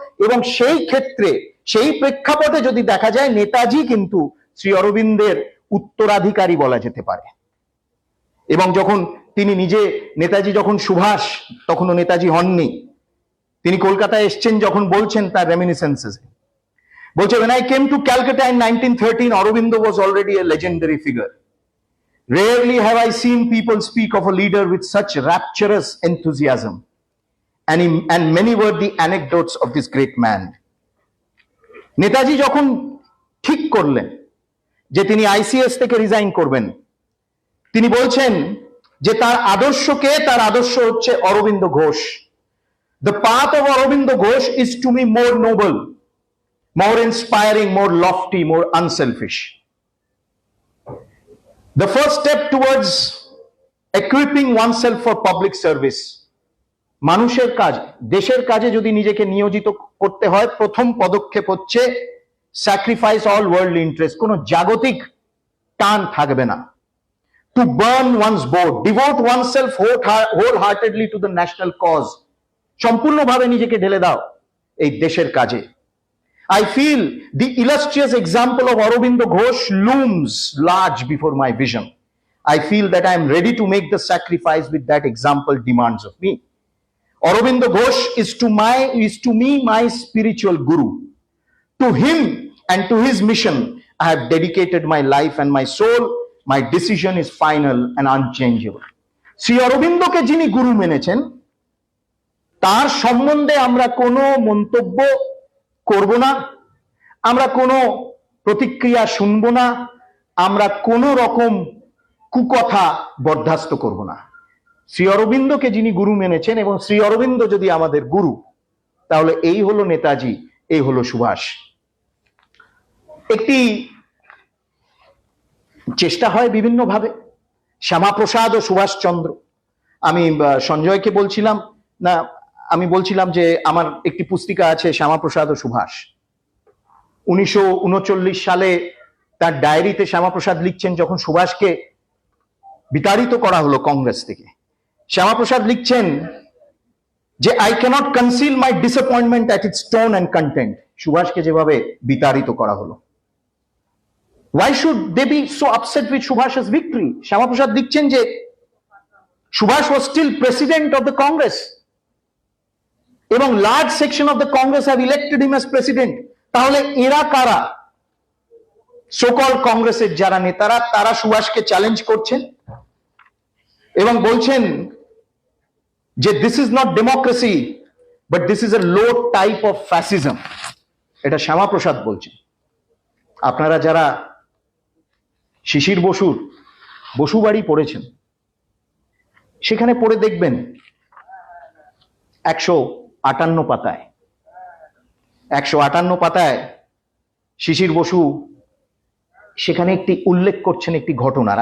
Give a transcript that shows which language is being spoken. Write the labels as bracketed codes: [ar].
[bn] এবং সেই ক্ষেত্রে, সেই প্রেক্ষাপটে যদি দেখা যায়, নেতাজি কিন্তু শ্রী অরবিন্দের উত্তরাধিকারী বলা যেতে পারে। এবং যখন তিনি নেতাজি যখন সুভাষ, তখনও নেতাজি হননি, তিনি কলকাতায় এসছেন, যখন বলছেন তার রেমিনিসেন্সেস, বলছে, [en] when I came to Calcutta in 1913, Aurobindo was already a legendary figure. Rarely have I seen people speak of a leader with such rapturous enthusiasm. And many were the anecdotes of this great man. [bn] Netaji যখন ঠিক করলেন যে তিনি ICS থেকে resign করবেন, তিনি বলছেন যে তার আদর্শ হচ্ছে Aurobindo Ghosh. [en] The path of Aurobindo Ghosh is to me more noble, more inspiring, more lofty, more unselfish. The first step towards equipping oneself for public service, [bn] মানুষের কাজ, দেশের কাজে যদি নিজেকে নিয়োজিত করতে হয়, প্রথম পদক্ষেপ হচ্ছে [en] sacrifice all worldly interest, [bn] কোনো জাগতিক টান থাকবে না। [en] To burn one's boat, devote oneself wholeheartedly to the national cause, [bn] সম্পূর্ণভাবে নিজেকে ঢেলে দাও এই দেশের কাজে। [en] I feel the illustrious example of Aurobindo Ghosh looms large before my vision. I feel that I am ready to make the sacrifice with that example demands of me. Aurobindo Ghosh is to me my spiritual guru. To him and to his mission I have dedicated my life and my soul. My decision is final and unchangeable. [bn] Shri অরবিন্দকে যিনি গুরু মেনেছেন, তার সম্বন্ধে আমরা কোনো মন্তব্য করব না, আমরা কোনো প্রতিক্রিয়া শুনবো না, আমরা কোনো রকম কুকথা বরদাস্ত করব না। শ্রী অরবিন্দকে যিনি গুরু মেনেছেন এবং শ্রী অরবিন্দ যদি আমাদের গুরু, তাহলে এই হলো নেতাজি, এই হলো সুভাষ। একটি চেষ্টা হয় বিভিন্নভাবে, শ্যামাপ্রসাদ ও সুভাষচন্দ্র। আমি সঞ্জয়কে বলছিলাম না, আমি বলছিলাম যে আমার একটি পুস্তিকা আছে শ্যামাপ্রসাদ ও সুভাষ। 1939 সালে তার ডায়েরিতে শ্যামাপ্রসাদ লিখছেন, যখন সুভাষকে বিতাড়িত করা হলো কংগ্রেস থেকে, শ্যামাপ্রসাদ লিখছেন যে [en] I can't conceal my disappointment at its tone and content. [bn] সুভাষকে যেভাবে বিতাড়িত করা হলো, [en] why should they be so upset with Subhash's victory? [bn] Shyamaprasad লিখছেন যে [en] Subhash was still president of the Congress এবং large section of the Congress have elected him as president. [bn] তাহলে এরা কারা? সো-কল্ড কংগ্রেসের যারা নেতারা, তারা সুভাষকে চ্যালেঞ্জ করছেন এবং বলছেন যে [en] This is not democracy but this is a low type of fascism. [bn] এটা শ্যামাপ্রসাদ বলছেন। আপনারা যারা শিশির বসুর বসুবাড়ি পড়েছেন, সেখানে পড়ে দেখবেন 158 পাতায়, 158 পাতায় শিশির বসু সেখানে একটি উল্লেখ করছেন একটি ঘটনার।